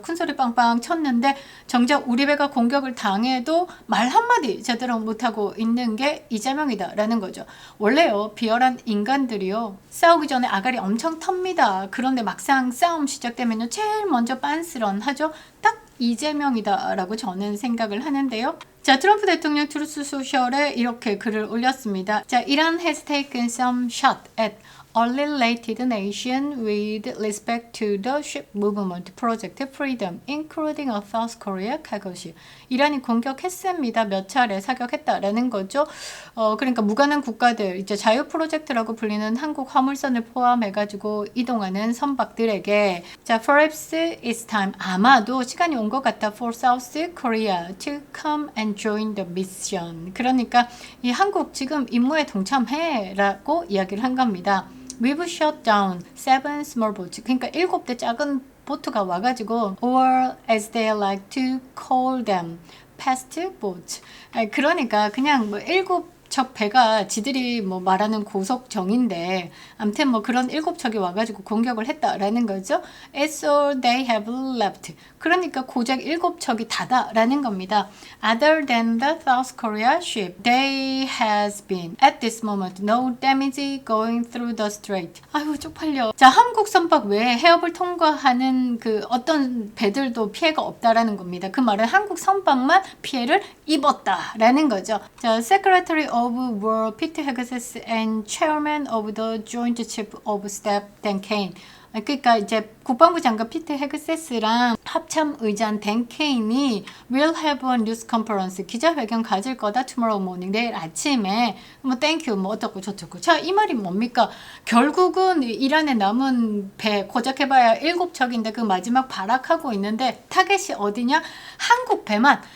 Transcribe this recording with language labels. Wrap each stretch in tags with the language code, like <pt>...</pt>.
<ko>큰소리 빵빵 쳤는데 정작 우리 배가 공격을 당해도 말 한마디 제대로 못하고 있는 게 이재명이다라는 거죠. 원래요 비열한 인간들이요 싸우기 전에 아가리 엄청 텁니다. 그런데 막상 싸움 시작되면요 제일 먼저 빤스런 하죠. 딱 이재명이다라고 저는 생각을 하는데요. 자, 트럼프 대통령 트루스 소셜에 이렇게 글을 올렸습니다.</ko> <en>자, Iran has taken some shot at unrelated nation with respect to the ship movement project freedom, including a South Korea cargo ship.</en> <ko>이란이 공격했습니다. 몇 차례 사격했다라는 거죠. 그러니까 무관한 국가들, 이제 자유 프로젝트라고 불리는 한국 화물선을 포함해가지고 이동하는 선박들에게 자,</ko> <en>perhaps it's time.</en> <ko>아마도 시간이 온 것 같다.</ko> <en>For South Korea to come and join the mission.</en> <ko>그러니까 이 한국 지금 임무에 동참해라고 이야기를 한 겁니다.</ko> <en>We've shot down 7 small boats.</en> <ko>그러니까 7대 작은 보트가 와가지고</ko> <en>or as they like to call them, past boats.</en> <ko>그러니까 그냥 뭐 7척 배가 지들이 뭐 말하는 고속정인데 아무튼 뭐 그런 7척이 와가지고 공격을 했다라는 거죠.</ko> <en>It's all they have left.</en> <ko>그러니까 고작 7척이 다다라는 겁니다.</ko> <en>Other than the South Korea ship, there has been at this moment no damage going through the strait.</en> <ko>아유 쪽팔려. 자, 한국 선박 외에 해협을 통과하는 그 어떤 배들도 피해가 없다라는 겁니다. 그 말은 한국 선박만 피해를 입었다라는 거죠.</ko> <en>자, Secretary of War Pete Hegseth and Chairman of the Joint Chief of Staff Dan Kane.</en> <ko>그러니까 이제 국방부 장관 피트 헤그세스랑 합참 의장 댄 케인이</ko> <en>will have a news conference</en> <ko>기자회견 가질 거다</ko> <en>tomorrow morning</en> <ko>내일 아침에 뭐 땡큐 뭐 어떻고 저쩌고. 자, 이 말이 뭡니까? 결국은 이란에 남은 배 고작 해봐야 7척인데 그 마지막 발악하고 있는데 타겟이 어디냐? 한국 배만.</ko>